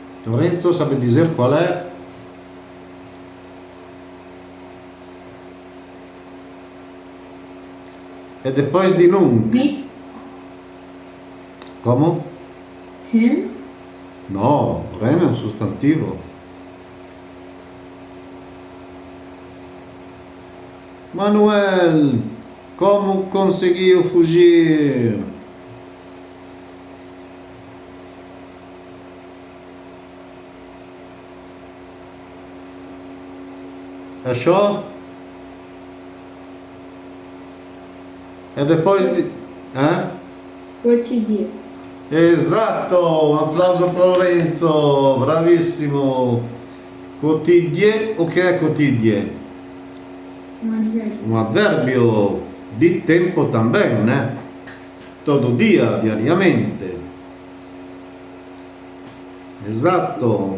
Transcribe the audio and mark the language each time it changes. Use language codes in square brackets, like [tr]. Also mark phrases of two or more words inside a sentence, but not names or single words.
[pt] Lorenzo sabe dizer qual é? E depois de nunca. [la] Di. [pt] Como? [la] Rem. [it] No, rem è un sostantivo. [pt] Manuel, como conseguiu fugir? Achou? E depois de... [it] Quotidiano. Esatto, un applauso per Lorenzo, bravissimo. Quotidie, o che è quotidie? [pt] Um advérbio. [it] Un avverbio di tempo [pt] também, né? Todo dia, diariamente. Esatto.